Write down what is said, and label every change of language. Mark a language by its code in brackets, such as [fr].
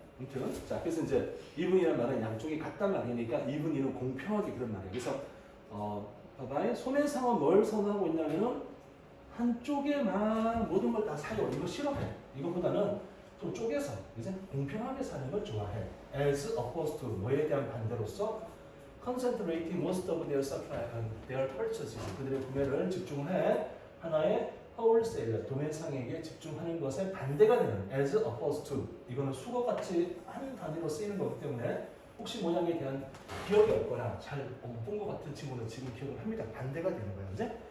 [ko] 아무튼 자 그래서 이제 even이라는 말은 양쪽이 같단 말이니까 even이는 공평하게 그런 말이에요. 그래서 봐봐요. 소매상은 뭘 선호하고 있냐면은 한쪽에만 모든 걸 다 사요. 이거 싫어해. 이거보다는 좀 쪼개서 이제 공평하게 사는 걸 좋아해. [en] As opposed to [ko] 뭐에 대한 반대로서 [en] concentrating most of their supply on their purchases. [ko] 그들의 구매를 집중해 하나의 wholesaler, 도매상에게 집중하는 것에 반대가 되는 [en] as opposed to [ko] 이거는 수거같이 한 단위로 쓰이는 거기 때문에 혹시 모양에 대한 기억이 없거나 잘 못 본 것 같은 친구는 지금 기억을 합니다. 반대가 되는 거예요. 이제?